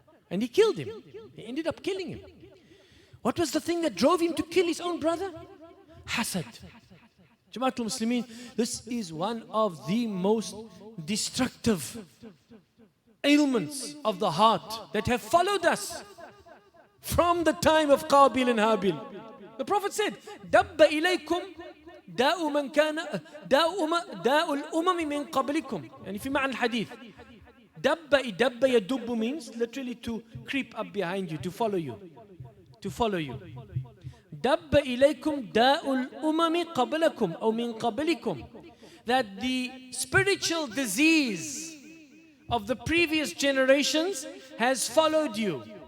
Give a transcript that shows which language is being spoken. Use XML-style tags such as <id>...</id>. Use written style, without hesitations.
<en>And he killed him. He ended up killing him. What was the thing that drove him to kill his own brother? Hassad. Jamaatul Muslimin, this is one of the most destructive ailments of the heart that have followed us from the time of Qabil and Habil. The Prophet said,</en> <ar>دَبَّ إِلَيْكُمْ دَاءُ مَنْ كَانَ دَاءُ الْأُمَمِ مِنْ قَبْلِكُمْ.</ar> <en>And</en> <ar>في معنى الحديث, دَبَّ يَدُبُّ</ar> <en>means literally to creep up behind you, to follow you. To follow you.</en> <ar>دَبَّ إِلَيْكُمْ دَاءُ الْأُمَمِ قَبْلَكُمْ أو مِنْ قَبْلِكُمْ.</ar> <en>That the spiritual disease of the previous generations has followed you.</en>